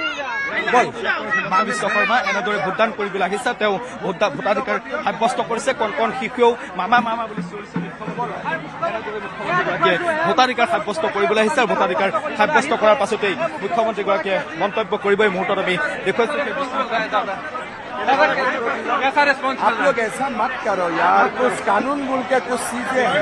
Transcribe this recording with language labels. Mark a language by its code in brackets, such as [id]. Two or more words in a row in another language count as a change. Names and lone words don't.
[as] বিশ্ব শৰ্মা এনেদৰে ভোটদান কৰিবলৈ আহিছে তেওঁ ভোটাধিকাৰ সাব্যস্ত কৰিছে কণ শিশুৱেও মামা বুলি চিঞৰিছে মুখ্যমন্ত্ৰীগৰাকীয়ে ভোটাধিকাৰ সাব্যস্ত কৰিবলৈ আহিছে আৰু ভোটাধিকাৰ সাব্যস্ত কৰাৰ পাছতেই মুখ্যমন্ত্ৰীগৰাকীয়ে মন্তব্য কৰিব এই মুহূৰ্তত আমি দেখুৱাইছোঁ [hi] आप लोग ऐसा मत करो यार कुछ कानून बोल के कुछ चीजें